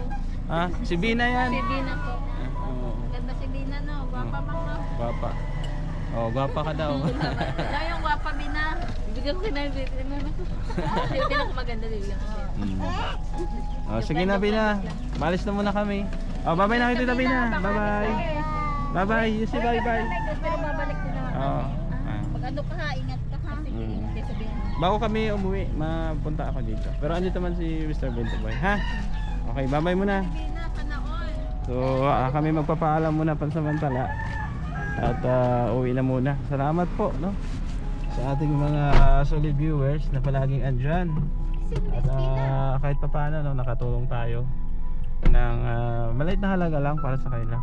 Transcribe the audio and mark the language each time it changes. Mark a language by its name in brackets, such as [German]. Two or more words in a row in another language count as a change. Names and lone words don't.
[Filipino] ha? Si Bina yan. Si Bina po. Oo, Ganda si Bina no. Gwapa pa mo. gwapa. Oh, gwapa ka daw. Daw yung gwapa Bina. Bibigyan ko na yung bibigyan ko maganda bibigyan ko. Mm. Oh, sige na Bina. Malis na muna kami. Oh, bye-bye na kita Bina. Bye-bye. Bye-bye. [English] You say bye-bye. [Filipino] Pero babalik din naman. Oh. Pag ano ka ha, ingat ka ha. Hindi sabihin. Bago kami umuwi, mapunta ako dito. Pero andito man si Mr. Bentoboy, ha? [English] Okay, bye-bye [Filipino] muna. Bina, sana all. So, kami magpapaalam muna pansamantala. At uwi na muna. Salamat po, no? Sa ating mga [English] solid viewers [Filipino] na palaging andyan. At kahit pa paano, no, nakatulong tayo ng maliit na halaga lang para sa kanila.